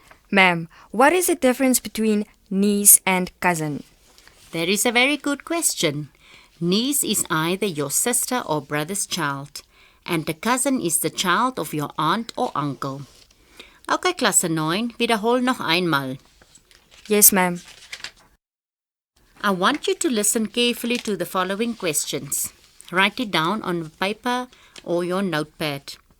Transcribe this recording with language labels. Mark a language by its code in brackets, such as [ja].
[en] Ma'am, what is the difference between niece and cousin? That is a very good question. Niece is either your sister or brother's child, and the cousin is the child of your aunt or uncle. [de] Okay, Klasse 9, wiederhol noch einmal. [en] Yes, ma'am. I want you to listen carefully to the following questions. Write it down on paper or your notepad.